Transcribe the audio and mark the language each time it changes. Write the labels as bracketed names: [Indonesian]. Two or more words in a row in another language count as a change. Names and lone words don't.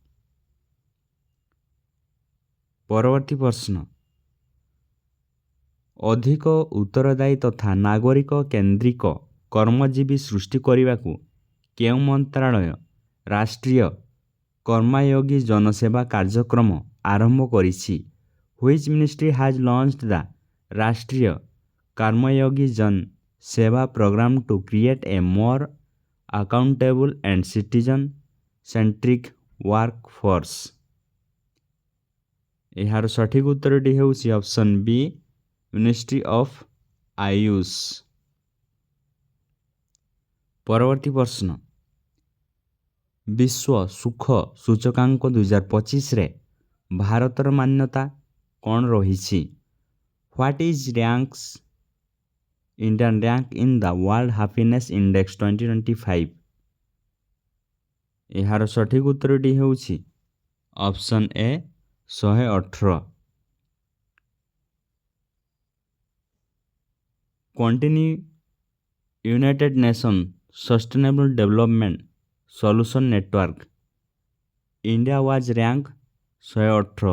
[Odia] ପରବର୍ତ୍ତୀ ପ୍ରଶ୍ନ ଅଧିକ ଉତ୍ତରଦାୟୀ ତଥା ନାଗରିକ କେନ୍ଦ୍ରିକ କର୍ମଜୀବୀ ସୃଷ୍ଟି କରିବାକୁ କେଉଁ ମନ୍ତ୍ରାଳୟ ରାଷ୍ଟ୍ରୀୟ କର୍ମୟୋଗୀ ଜନସେବା କାର୍ଯ୍ୟକ୍ରମ ଆରମ୍ଭ କରିଛି? [English] Which ministry has launched the ରାଷ୍ଟ୍ରୀୟ କର୍ମୟୋଗୀ ଜନ ସେବା program to create a more accountable and citizen centric workforce? [Odia] ଏହାର ସଠିକ ଉତ୍ତରଟି ହେଉଛି [English] Option B Ministry of AYUSH. [Odia] ପରବର୍ତ୍ତୀ ପ୍ରଶ୍ନ ବିଶ୍ୱ ସୁଖ ସୂଚକାଙ୍କ 2025ରେ ଭାରତର ମାନ୍ୟତା କ'ଣ ରହିଛି? [English] What is ranks Indian rank in the World Happiness Index 2025? [Odia] ଏହାର ସଠିକ ଉତ୍ତରଟି ହେଉଛି [English] Option A [Odia] 118। [English] Continue United Nation Sustainable Development Solution Network India was rank 118.